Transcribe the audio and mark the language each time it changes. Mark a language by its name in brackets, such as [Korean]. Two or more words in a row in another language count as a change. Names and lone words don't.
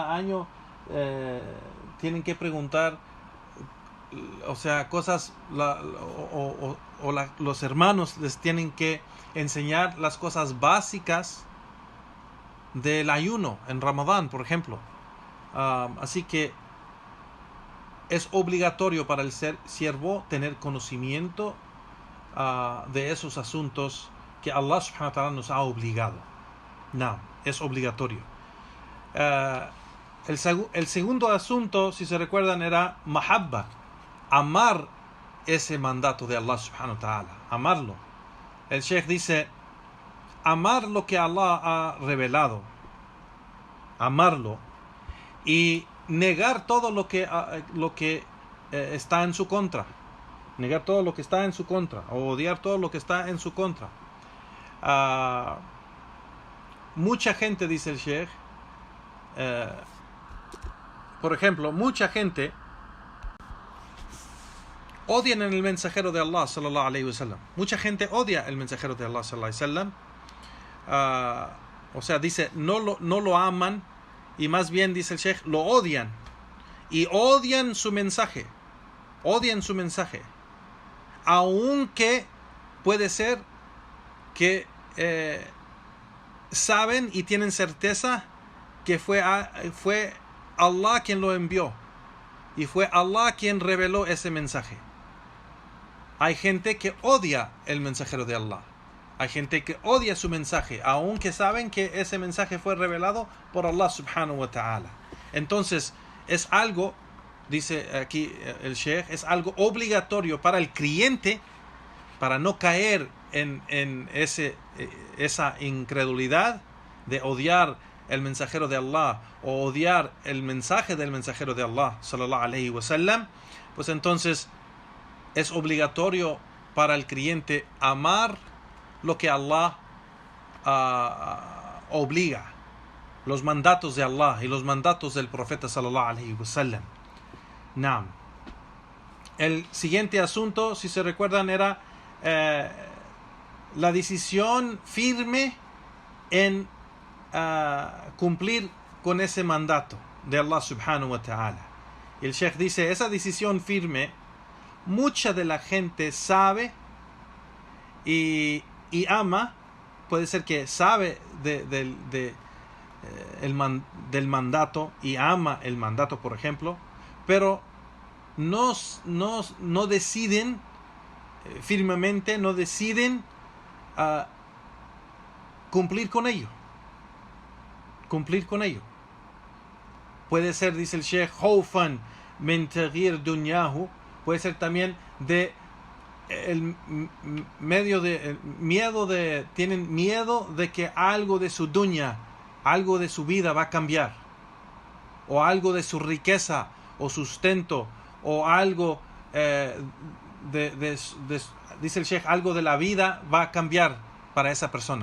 [Spanish] tienen que preguntar, o sea, cosas, los hermanos les tienen que enseñar las cosas básicas del ayuno en Ramadán, por ejemplo. Así que es obligatorio para el siervo tener conocimiento de esos asuntos que Allah [Arabic] سبحانه وتعالى [Spanish] nos ha obligado. No, es obligatorio. El segundo asunto, si se recuerdan, era mahabba, amar ese mandato de Allah [Arabic] سبحانه وتعالى, [Spanish] amarlo. El Sheikh dice, amar lo que Allah ha revelado, amarlo, y negar todo lo que está en su contra, negar todo lo que está en su contra, o odiar todo lo que está en su contra. Mucha gente, dice el Sheikh, por ejemplo, mucha gente odian el mensajero de Allah [Arabic] صلى الله عليه وسلم. [Spanish] Mucha gente odia el mensajero de Allah [Arabic] صلى الله عليه وسلم. [Spanish] O sea, dice, no lo aman, y más bien, dice el Sheikh, lo odian. Y odian su mensaje. Odian su mensaje. Aunque puede ser que saben y tienen certeza que fue Allah quien lo envió. Y fue Allah quien reveló ese mensaje. Hay gente que odia el mensajero de Allah. Hay gente que odia su mensaje, aunque saben que ese mensaje fue revelado por Allah [Arabic] سبحانه وتعالى. [Spanish] Entonces, es algo, dice aquí el Sheikh, es algo obligatorio para el creyente, para no caer en esa incredulidad de odiar el mensajero de Allah o odiar el mensaje del mensajero de Allah [Arabic] صلى الله عليه وسلم. [Spanish] Pues entonces es obligatorio para el creyente amar lo que Allah obliga, los mandatos de Allah y los mandatos del profeta [Arabic] صلى الله عليه وسلم. [Spanish] Naam. El siguiente asunto, si se recuerdan, era la decisión firme en cumplir con ese mandato de Allah [Arabic] سبحانه وتعالى. [Spanish] El Sheikh dice, esa decisión firme, mucha de la gente sabe y ama, puede ser que sabe del mandato y ama el mandato, por ejemplo, pero no deciden firmemente, no deciden cumplir con ello. Cumplir con ello. Puede ser, dice el Sheikh, [Arabic] خوفا من تغير دنياه, [Spanish] puede ser también tienen miedo de que algo de su dunya, algo de su vida va a cambiar, o algo de su riqueza o sustento, o algo dice el Sheikh, algo de la vida va a cambiar para esa persona.